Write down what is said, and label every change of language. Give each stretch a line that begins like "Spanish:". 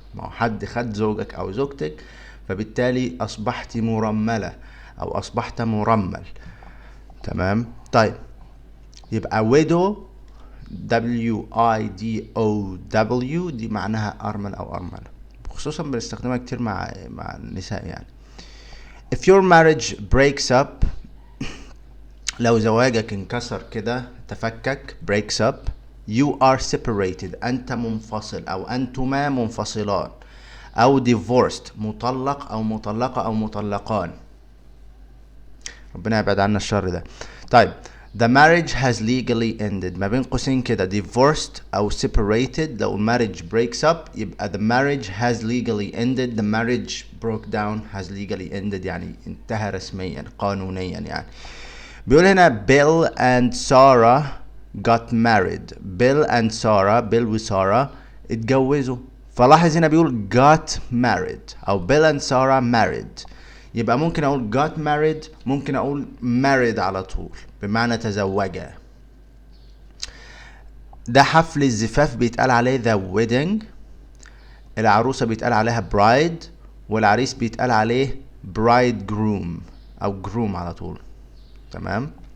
Arabic: ما هو حد خد زوجك او زوجتك فبالتالي اصبحت مرملة او اصبحت مرمل. تمام. طيب يبقى widow WIDOW دي معناها ارمل او ارملة، خصوصا بنستخدمها كتير مع النساء يعني.
English: if your marriage breaks up،
Arabic: لو زواجك انكسر كده تفكك
English: breaks up. you are separated
Arabic: انت منفصل او انتما منفصلان. او divorced مطلق او مطلقة او مطلقان. ربنا يبعد عنا الشر ده. طيب
English: the marriage has legally ended،
Arabic: ما بين قوسين كده
English: divorced او separated. لو marriage breaks up يبقى the marriage has legally ended. the marriage broke down has legally ended
Arabic: يعني انتهى رسميا قانونيا يعني. بيقول هنا
English: Bill and Sarah got married.
Arabic: Bill وسارة اتجوزوا. فلاحظ هنا بيقول
English: got married او Bill and Sarah married.
Arabic: يبقى ممكن اقول got married، ممكن اقول married على طول بمعنى تزوجا. ده حفل الزفاف بيتقال عليه the wedding. العروسة بيتقال عليها bride، والعريس بيتقال عليه bridegroom او groom على طول. تمام.